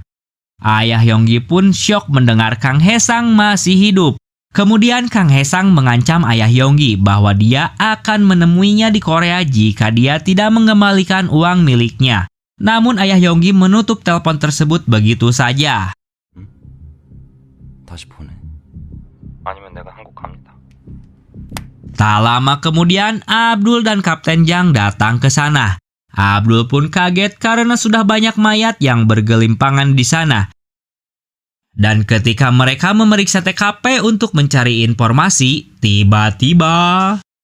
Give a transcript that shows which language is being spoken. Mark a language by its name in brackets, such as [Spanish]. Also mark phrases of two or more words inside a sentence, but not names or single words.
[Indonesian] Ayah Yonggi pun syok mendengar Kang Haesang masih hidup. Kemudian Kang Haesang mengancam ayah Yonggi bahwa dia akan menemuinya di Korea jika dia tidak mengembalikan uang miliknya. Namun ayah Yonggi menutup telepon tersebut begitu saja. [Korean] 다시 보내. 아니면 내가 한국 갑니다. [Indonesian] Tak lama kemudian, Abdul dan Kapten Jang datang ke sana. Abdul pun kaget karena sudah banyak mayat yang bergelimpangan di sana. Dan ketika mereka memeriksa TKP untuk mencari informasi, tiba-tiba...